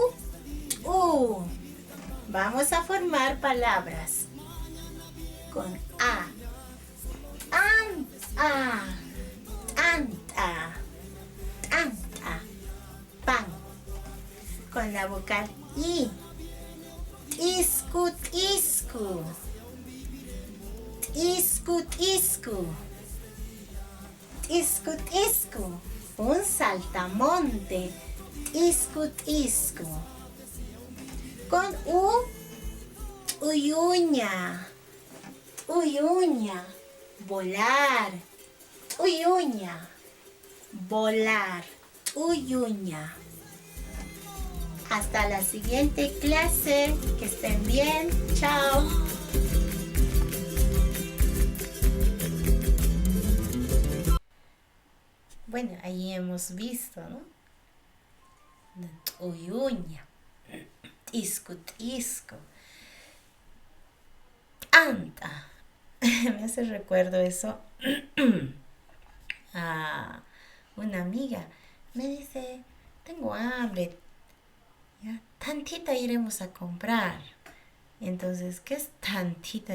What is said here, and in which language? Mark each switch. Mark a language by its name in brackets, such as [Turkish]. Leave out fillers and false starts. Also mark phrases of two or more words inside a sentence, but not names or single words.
[Spanish] U. Vamos a formar palabras con A. [Aymara] Anta. Anta. [Spanish] Anta. Pan. Con la vocal I. [Aymara] Iscu, iscu. Iscu, iscu. Iscu, iscu. [Spanish] Un saltamonte. [Aymara] Iscu, iscu. [Spanish] Con U. Uyuña. [Aymara] Uyuña. [Spanish] Volar. Uyuña. Volar. [Aymara] Uyuña. [Spanish] Hasta la siguiente clase. Que estén bien. Chao. Bueno, ahí hemos visto, ¿no? [Aymara] Uyuña. Iscu, iscu. Anta. [Spanish] Me hace recuerdo eso a una amiga. Me dice, tengo hambre. ¿Ya? Tantita iremos a comprar. Entonces, ¿qué es tantita?